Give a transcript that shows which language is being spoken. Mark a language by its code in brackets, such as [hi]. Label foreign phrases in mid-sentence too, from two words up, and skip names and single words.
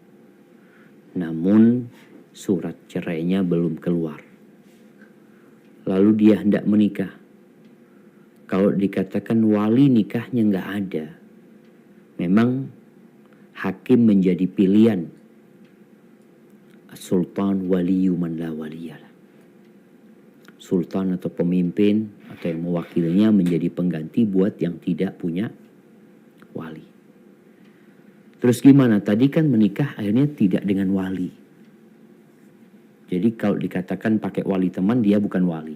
[id] Namun surat cerainya belum keluar. Lalu dia hendak menikah. Kalau dikatakan wali nikahnya nggak ada, memang hakim menjadi pilihan. [ar] سلطان ولي من لا ولي له. [id] Sultan atau pemimpin atau yang mewakilinya menjadi pengganti buat yang tidak punya wali. Terus gimana? Tadi kan menikah akhirnya tidak dengan wali. Jadi kalau dikatakan pakai wali teman, dia bukan wali.